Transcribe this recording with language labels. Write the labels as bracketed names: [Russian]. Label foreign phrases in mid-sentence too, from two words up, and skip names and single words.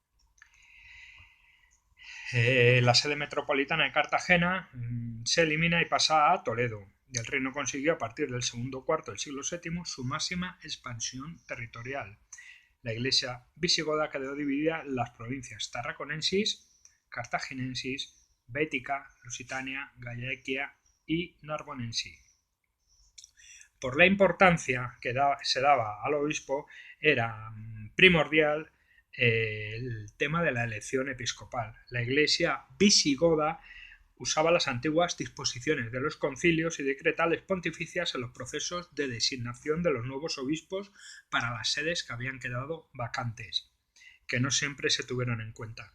[Spanish] La sede metropolitana de Cartagena se elimina y pasa a Toledo, y el reino consiguió a partir del segundo cuarto del siglo VII su máxima expansión territorial. La iglesia visigoda quedó dividida en las provincias tarraconensis, cartaginensis, bética, lusitania, gallaequia y narbonensis. Por la importancia que se daba al obispo, era primordial el tema de la elección episcopal. La iglesia visigoda usaba las antiguas disposiciones de los concilios y decretales pontificias en los procesos de designación de los nuevos obispos para las sedes que habían quedado vacantes, que no siempre se tuvieron en cuenta.